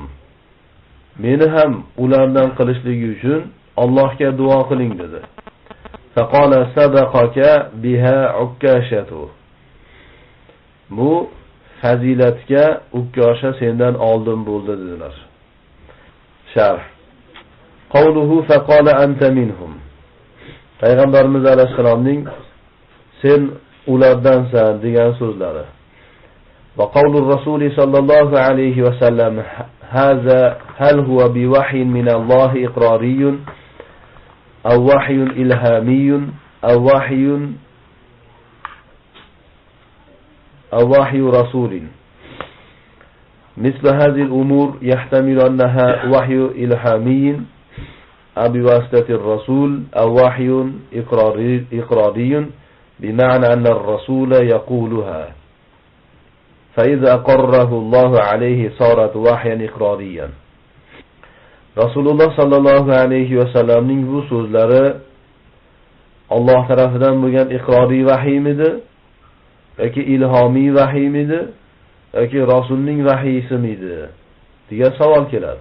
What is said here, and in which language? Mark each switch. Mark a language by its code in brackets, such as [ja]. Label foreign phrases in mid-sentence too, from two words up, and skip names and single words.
[uz] Meni ham ulardan qilishligi uchun Allohga duo qiling dedi. [ar] فقال سبقك بها عكاشة. [uz] Bu fazilatga Ukkasha sendan oldin bo'ldi dedilar. Sharh. [ar] قوله فقال أنت منهم. [uz] Payg'ambarimiz alayhisalomning sen ulardansan degan so'zlari. [ar] وقول الرسول صلى الله عليه وسلم هذا هل هو بوحي من الله إقراري أو وحي إلهامي أو وحي رسول. مثل هذه الأمور يحتمل أنها وحي إلهامي أو بواسطة الرسول أو وحي إقراري بمعنى أن الرسول يقولها، فإذا أقره الله عليه صارت وحيا إقراريا. [uz] Rasululloh sallallohu alayhi va sallamning bu so'zlari Alloh tarafidan bo'lgan iqroriy vahiymidi yoki ilhomiy vahiymidi yoki rasulning vahiysimidi degan savol keladi.